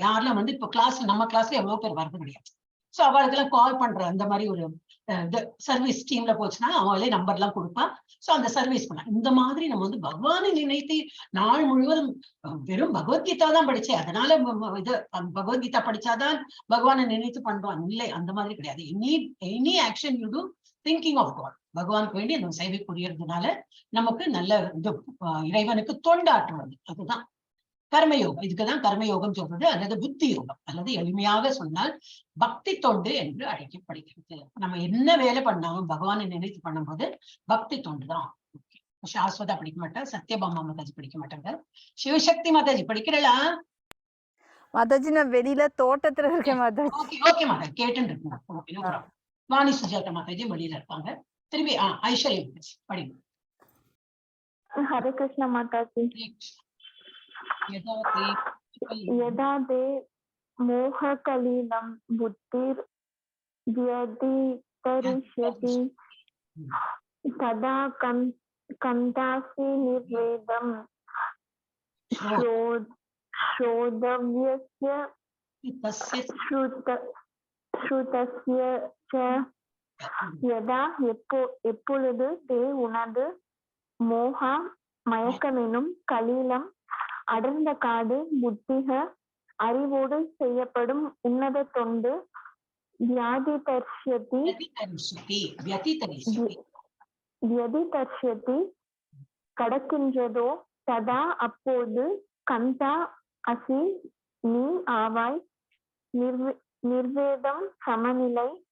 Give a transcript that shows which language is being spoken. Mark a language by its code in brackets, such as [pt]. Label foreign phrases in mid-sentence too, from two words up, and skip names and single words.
[ta] யாரெல்லாம் இப்ப கிளாஸ்ல நம்ம கிளாஸ்ல எவ்வளவு பேர் வரது கிடையாது. சோ அவளுக்கெல்லாம் கால் பண்ற அந்த மாதிரி ஒரு [en] service teamல [ta] போச்சுன்னா அவங்களே நம்பர் எல்லாம் கொடுப்பான். சோ அந்த சர்வீஸ் பண்ணலாம். இந்த மாதிரி நம்ம பகவானை நினைத்து நாள் முழுவதும் வெறும் பகவத்கீதா தான் படிச்சேன் அதனால பகவத்கீதா படிச்சாதான் பகவானை நினைத்து பண்றோம் இல்லை, அந்த மாதிரி கிடையாது. [en] any action you do thinking of God, [ta] பகவானுக்கு வேண்டி அந்த சேவை புரியறதுனால நமக்கு நல்ல இறைவனுக்கு தொண்டாற்றுவது, அதுதான் கர்மயோகம். இதுக்குதான் கர்மயோகம் சொல்றது, அல்லது புத்தி யோகம், அல்லது எளிமையாக சொன்னால் பக்தி தொண்டு என்று அழைக்கப்படுகிறது. நம்ம என்ன வேலை பண்ணாலும் பகவானை நினைத்து பண்ணும்போது பக்தி தொண்டு தான். சாஸ்வதா படிக்க மாட்டா, சத்யபாமா மாதாஜி படிக்க மாட்டாங்க, சிவசக்தி மாதாஜி படிக்கிறா மாதாஜி. நான் வெளியில தோட்டத்துல இருக்கேன் மாதாஜி. ஓகே மாதாஜி, கேட்டுன்னு இருக்குங்க. வாணி சுஜாதா மாதாஜி வெளியில இருப்பாங்க. திரும்பி ஐஸ்வர்யா மாதாஜி படிங்க. [sa] हरे कृष्ण [ta] மாதாஜி. [sa] यदा ते मोहकलिलं बुद्धिर्व्यतितरिष्यति तदा कन्तासि निर्वेदं श्रोतव्यस्य श्रुतस्य च यदा [ta] எப்பொழுது தே உனது மோக மயக்கமெனும் கலிலம் அடர்ந்த காடு புத்திக அறிவோடு செய்யப்படும் உன்னத தொண்டு வியதிதர்ஷதி கடக்கின்றதோ ததா அப்போது [sa] गन्ता असि [ta] நீ ஆவாய் நிர்வேதம் சமநிலை